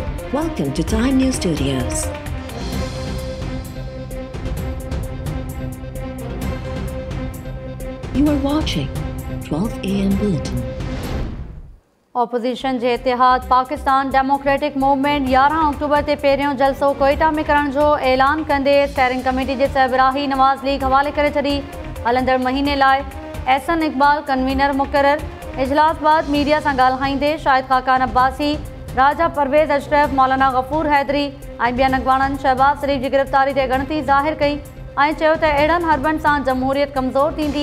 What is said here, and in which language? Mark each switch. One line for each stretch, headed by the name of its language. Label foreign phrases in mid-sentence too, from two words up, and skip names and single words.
English: Welcome to Time News Studios. You are watching 12 AM Bulletin.
Sindhi: ऑपोजिशन जे इतिहाद पाकिस्तान डेमोक्रेटिक मूवमेंट 11 अक्टूबर ते पहिरियों जलसो कोयटा में करण जो ऐलान कंदे
English: steering committee
Sindhi: जे सरबराही नवाज़ लीग हवाले करे छॾी। हलंदड़ महीने लाइ एहसन इकबाल कन्वीनर मुक़रर। इजलास बाद मीडिया सां ॻाल्हाईंदे शाहिद खाकान अब्बासी, राजा परवेज़ अशरफ, मौलाना गफूर हैदरी ऐं ॿियनि अॻवाननि शहबाज शरीफ़ जी गिरफ़्तारी ते ॻणती ज़ाहिर कई ऐं चयो त अहिड़नि हरबनि सां जमहूरियत कमज़ोर थींदी।